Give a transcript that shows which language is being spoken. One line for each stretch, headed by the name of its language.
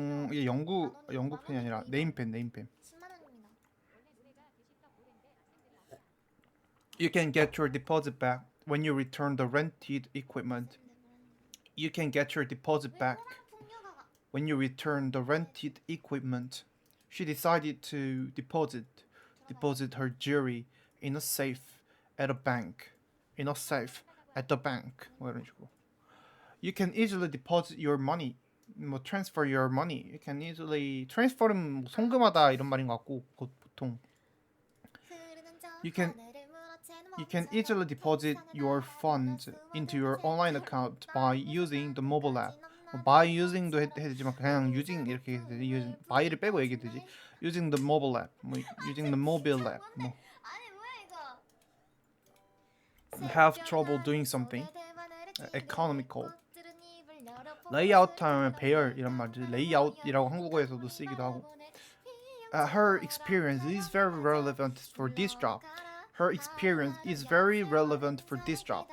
Korean: 이게 영국 펜이 아니라 네임펜. 10만 원입니다.
English: You can get your deposit back when you return the rented equipment. You can get your deposit back when you return the rented equipment. She decided to deposit her jewelry in a safe at a bank. In a safe at the bank.
Korean: 뭐 이런 식으로.
English: You can easily deposit your money. 뭐 transfer your money. You can easily transfer
Korean: 은 뭐 송금하다 이런 말인 것 같고 보통.
English: You can easily deposit your funds into your online account by using the mobile app.
Korean: by using도 해야 되지만 그냥 using 이렇게 해야 되지. by를 빼고 얘기해 되지.
English: Using the mobile app. 뭐 using the mobile app. 뭐
Korean: 아니 뭐야 이거?
English: have trouble doing something. economical.
Korean: layout 하면 배열 이런 말이지. layout이라고 한국어에서도 쓰이기도 하고.
English: Her experience is very relevant for this job. Her experience is very relevant for this job.